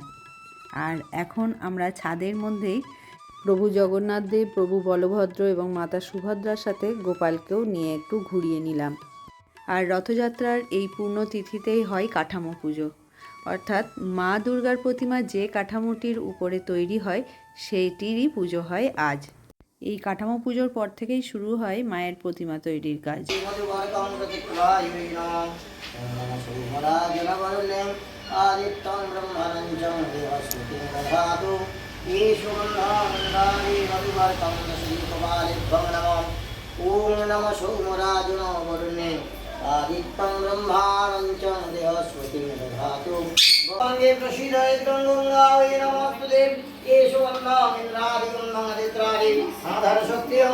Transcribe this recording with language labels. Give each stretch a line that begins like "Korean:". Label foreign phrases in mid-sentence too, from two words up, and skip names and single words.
Bangla: আর এখন আমরা ছাদের মধ্যেই প্রভু জগন্নাথ দেব, প্রভু বলভদ্র এবং মাতা সুভদ্রার সাথে গোপালকেও নিয়ে একটু ঘুরিয়ে নিলাম। আর রথযাত্রার এই পূর্ণতিথিতেই হয় কাঠামো পুজো, অর্থাৎ মা দুর্গার প্রতিমা যে কাঠামোটির উপরে তৈরি হয় সেইটিরই পুজো হয় আজ। এই কাঠামো পুজোর পর থেকেই শুরু হয় মায়ের প্রতিমা তৈরির কাজ।
Sanskrit: ओम नमः सोमराजन वरुणे आदित्यं ब्रह्माणं देवस्वती दधातु गंगे प्रसीदयतं गंगायै नमोस्तुते केशवन्नामिन्द्रादिकं मंगलित्रादि आधार शक्तिं